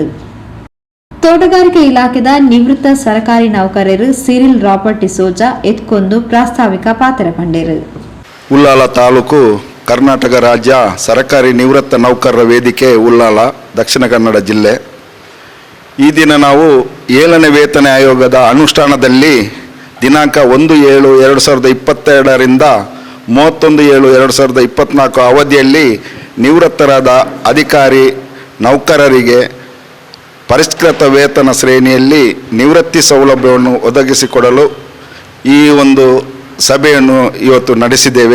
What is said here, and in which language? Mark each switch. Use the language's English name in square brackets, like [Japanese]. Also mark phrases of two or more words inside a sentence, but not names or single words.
[Tulu] ತೋಟಗಾರಿಕೆ ಇಲಾಖೆದ ನಿವೃತ್ತ ಸರ್ಕಾರಿ ನೌಕರರು ಸಿರಿಲ್ ರಾಬರ್ಟ್ ಡಿಸೋಜಾ ಎತ್ಕೊಂದು ಪ್ರಾಸ್ತಾವಿಕ ಪಾತ್ರ ಪಂಡೇರು. [Kannada] ಉಳ್ಳಾಲ ತಾಲೂಕು, ಕರ್ನಾಟಕ ರಾಜ್ಯ ಸರ್ಕಾರಿ ನಿವೃತ್ತ ನೌಕರರ ವೇದಿಕೆ, ಉಳ್ಳಾಲ, ದಕ್ಷಿಣ ಕನ್ನಡ ಜಿಲ್ಲೆ. ಈ ದಿನ ನಾವು 7ನೇ ವೇತನ ಆಯೋಗದ ಅನುಷ್ಠಾನದಲ್ಲಿ ದಿನಾಂಕ 1/7/2022ರಿಂದ 31/7/2024 ಅವಧಿಯಲ್ಲಿ ನಿವೃತ್ತರಾದ ಅಧಿಕಾರಿ ನೌಕರರಿಗೆ ಪರಿಷ್ಕೃತ ವೇತನ ಶ್ರೇಣಿಯಲ್ಲಿ ನಿವೃತ್ತಿ ಸೌಲಭ್ಯವನ್ನು ಒದಗಿಸಿಕೊಡಲು ಈ ಒಂದು ಸಭೆಯನ್ನು ಇವತ್ತು ನಡೆಸಿದ್ದೇವೆ.